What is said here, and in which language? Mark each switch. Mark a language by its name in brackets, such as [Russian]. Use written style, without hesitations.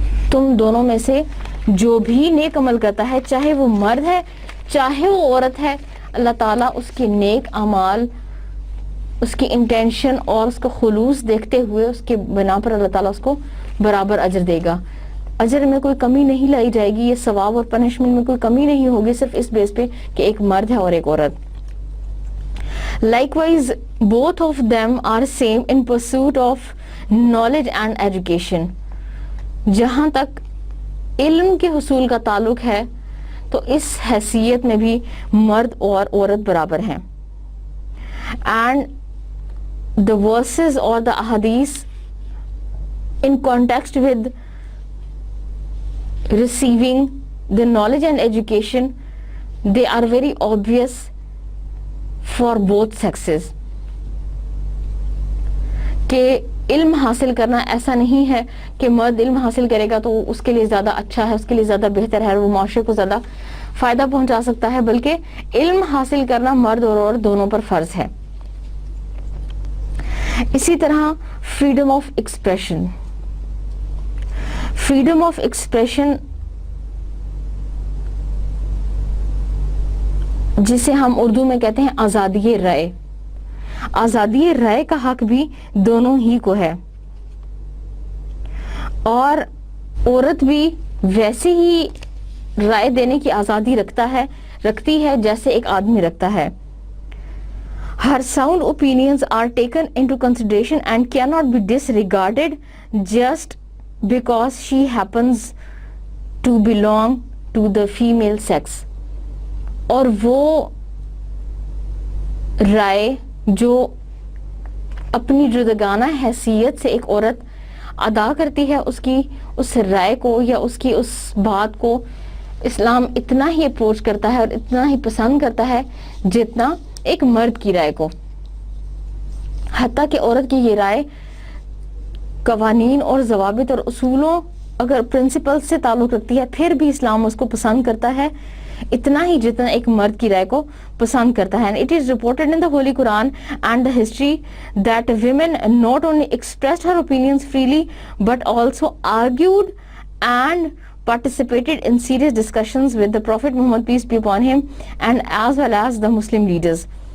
[Urdu] تم دونوں میں سے جو بھی نیک عمل کرتا ہے, چاہے وہ مرد ہے چاہے وہ عورت ہے, اللہ تعالیٰ اس کے نیک اعمال, اس کی انٹینشن اور اس کا خلوص دیکھتے ہوئے اس کے بنا پر اللہ تعالیٰ اس کو برابر اجر دے گا. اجر میں کوئی کمی نہیں لائی جائے گی, یہ ثواب اور پنشمنٹ میں کوئی کمی نہیں ہوگی, صرف اس بیس پہ کہ ایک مرد ہے اور ایک عورت. [English] Likewise, both of them are same in pursuit of knowledge and education. [Urdu] جہاں تک علم کے حصول کا تعلق ہے تو اس حیثیت میں بھی مرد اور عورت برابر ہیں. [English] And the verses or the ahadith in context with receiving the knowledge and education, they are very obvious for both sexes. [Urdu] کہ علم حاصل کرنا ایسا نہیں ہے کہ مرد علم حاصل کرے گا تو اس کے لیے زیادہ اچھا ہے, اس کے لیے زیادہ بہتر ہے, وہ معاشرے کو زیادہ فائدہ پہنچا سکتا ہے, بلکہ علم حاصل کرنا مرد اور عورت دونوں پر فرض ہے. اسی طرح [English] Freedom of expression. Freedom of expression [Urdu] جسے ہم اردو میں کہتے ہیں آزادی رائے. آزادی رائے کا حق بھی دونوں ہی کو ہے, اور عورت بھی ویسے ہی رائے دینے کی آزادی رکھتا ہے رکھتی ہے جیسے ایک آدمی رکھتا ہے. [English] Her sound opinions are taken into consideration and cannot be disregarded just because she happens to belong to the female sex. [Urdu] اور وہ رائے جو اپنی جداگانہ حیثیت سے ایک عورت ادا کرتی ہے, اس رائے کو یا اس بات کو اسلام اتنا ہی اپروچ کرتا ہے اور اتنا ہی پسند کرتا ہے جتنا ایک مرد کی رائے کو. حتیٰ کہ عورت کی یہ رائے قوانین اور ضوابط اور اصولوں اگر پرنسپل سے تعلق رکھتی ہے پھر بھی اسلام اس کو پسند کرتا ہے اتنا ہی جتنا ایک مرد کی رائے کو پسند کرتا ہے. [English] It is reported in the Holy Quran and the history that women not only expressed her opinions freely but also argued and participated in serious discussions with the Prophet Muhammad, peace be upon him, and as well as the Muslim leaders.